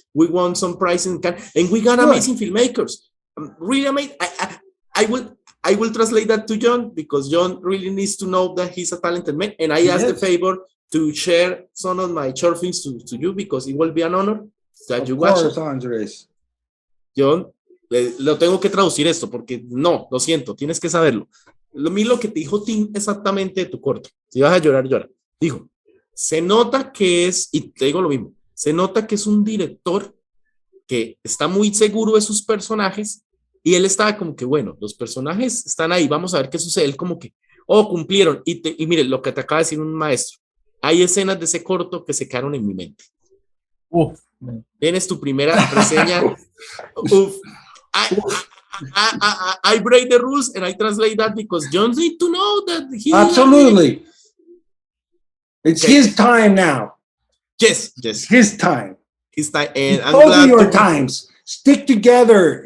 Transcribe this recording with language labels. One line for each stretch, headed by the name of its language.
English: We won some prizes and we got amazing filmmakers. Really amazing. I will translate that to Jhon because Jhon really needs to know that he's a talented man. And I asked the favor to share some of my short films to you because it will be an honor that you watch it. Andres.
Spanish: Jhon, lo tengo que traducir esto porque no, lo siento, tienes que saberlo. Lo que te dijo Tim exactamente de tu corto. Si vas a llorar, llora. Dijo, se nota que es, y te digo lo mismo, se nota que es un director que está muy seguro de sus personajes y él estaba como que, bueno, los personajes están ahí, vamos a ver qué sucede. Él como que, cumplieron. Y mire, lo que te acaba de decir un maestro. Hay escenas de ese corto que se quedaron en mi mente. Tienes tu primera reseña.
English: I break the rules and I translate that because Jhon need to know that he absolutely. It's his time now. Yes. His time. His time. And I'm both glad of your times. Stick together.